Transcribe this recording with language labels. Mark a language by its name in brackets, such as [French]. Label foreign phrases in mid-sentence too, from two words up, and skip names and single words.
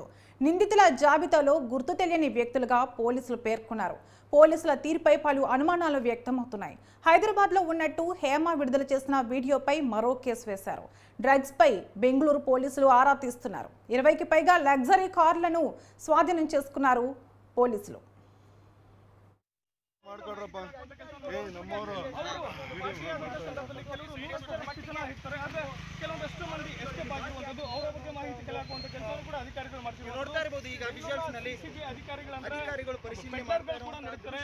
[Telugu] నిందితుల జాబితాలో గుర్తు తెలియని వ్యక్తులుగా పోలీసులు పేర్కొన్నారు. పోలీసుల తీరుపై పలు అనుమానాలు వ్యక్తమవుతున్నాయి. హైదరాబాద్లో ఉన్నట్టు హేమ విడుదల చేసిన వీడియోపై మరో కేసు వేశారు. డ్రగ్స్ పై బెంగళూరు పోలీసులు ఆరా తీస్తున్నారు. 20కి పైగా లగ్జరీ కార్లను స్వాధీనం చేసుకున్నారు పోలీసులు. [Kannada] ಕೆಲವೊಂದಷ್ಟು ಮಂದಿ ಎಸ್ಕೇಪ್ ಆಗಿರುವಂತದ್ದು ಅವರ ಬಗ್ಗೆ ಮಾಹಿತಿ ಕಲೆಹಾಕುವಂತ ಕೆಲಸವನ್ನು ಕೂಡ ಅಧಿಕಾರಿಗಳು ಮಾಡ್ತಿದ್ದಾರೆ. ನೋಡ್ತಾ ಇರಬಹುದು ಈಗ ವಿಜುವಲ್ಸ್ ನಲ್ಲಿ ಸಿಟಿ ಅಧಿಕಾರಿಗಳು ಪರಿಶೀಲನೆ ಮಾಡ್ತಾರೆ ಕೂಡ ನಡೆಯುತ್ತಾರೆ.